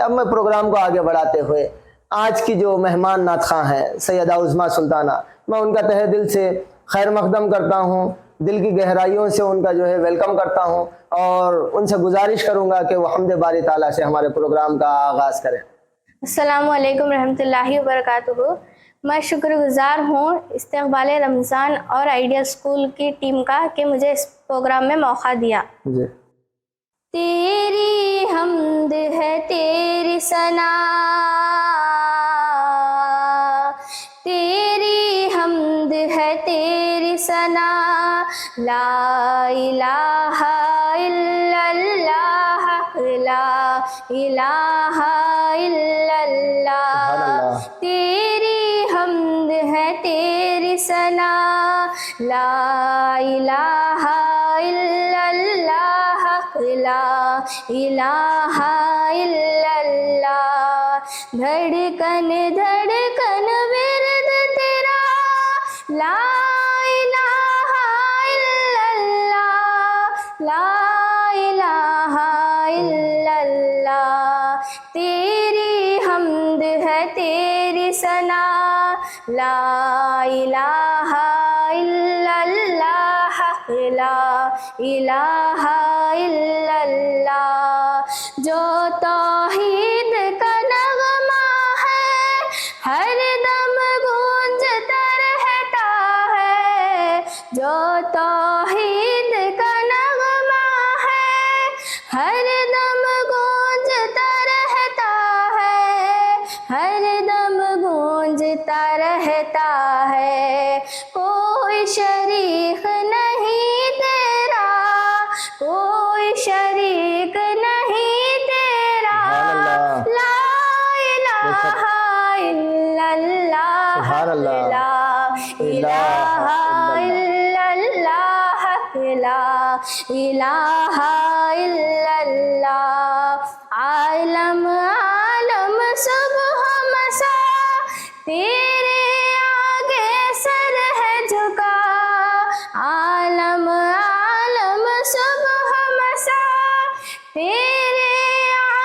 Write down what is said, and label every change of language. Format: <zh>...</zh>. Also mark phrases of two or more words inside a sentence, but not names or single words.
<hi>अब मैं प्रोग्राम को आगे बढ़ाते हुए आज की जो मेहमान नातख़्वां हैं सैयदा उज़्मा सुल्ताना, मैं उनका तहे दिल से खैर मक़दम करता हूँ, दिल की गहराइयों से उनका जो है वेलकम करता हूँ और उनसे गुजारिश करूँगा कि वह हम्दे बारी ताला से हमारे प्रोग्राम का आगाज़ करें।</hi> <ar>السلام عليكم رحمة الله و بركاته.</ar> <hi>मैं शुक्रगुज़ार हूँ इस्तक़बाल रमज़ान और आइडियल स्कूल की टीम का कि मुझे इस प्रोग्राम में मौका दिया। जी। तेरी हम्द है तेरी सना, तेरी हम्द है तेरी सना,</hi> <ar>لا إله إلا الله، لا إله إلا الله.</ar> <hi>तेरी हम्द है तेरी सना,</hi> <ar>لا إله إلا الله، لا إله إلا الله.</ar> <hi>धड़कन धड़कन विरद तेरा,</hi> <ar>لا إله إلا الله، لا إله إلا الله.</ar> <hi>तेरी हम्द है तेरी सना,</hi> <ar>لا إله إلا الله، لا إله إلا الله.</ar> <hi>जो तौहीद का नगमा है हर दम गूंजता रहता है, जो तौहीद का नगमा है हर दम गूंजता रहता है, हर दम गूंजता रहता है। कोई शरीक नहीं तेरा, कोई शरीक नहीं तेरा,</hi> <ar>لا إله إلا الله، لا إله إلا الله، لا إله إلا الله.</ar> <hi>आलम आलम सुबह मसा तेरे आगे सर है झुका, आलम आलम सुबह मसा तेरे</hi>